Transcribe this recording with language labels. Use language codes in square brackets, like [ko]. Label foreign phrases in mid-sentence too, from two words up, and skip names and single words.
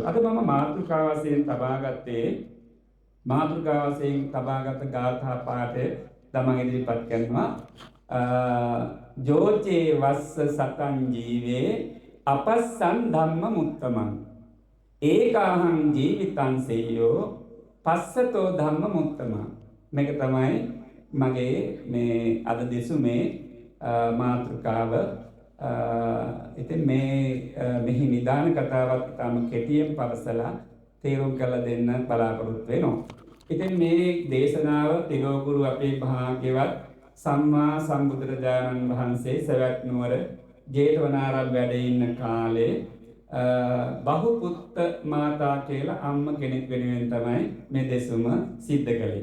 [si] අද මම මාතෘකාව වශයෙන් තබාගත් ගාථා පාඨය තමන් ඉදිරිපත් කරනවා. [pi] ජෝචේ වස්ස සතං ජීවේ අපස්සං ධම්ම මුත්තමං ඒකාහං ජීවිතං සෙය්‍යෝ පස්සතෝ ධම්ම මුත්තමං. [si] මේක තමයි මගේ මේ අද දෙසුමේ මාතෘකාව. ඉතින් මෙහි නිදාන කතාවක් ඉතාම කෙටියෙන් පවසලා තේරුම් කරලා දෙන්න බලාපොරොත්තු වෙනවා. ඉතින් මේ දේශනාව තිලෝගුරු අපේ භාග්‍යවත් සම්මා සම්බුදුරජාණන් වහන්සේ සවැත් නුවර ජේතවනාරාම වැඩ ඉන්න කාලේ බහුපුත්ත මාතා කියලා අම්ම කෙනෙක් වෙනුවෙන් තමයි මේ දෙසුම සිද්ධ කළේ.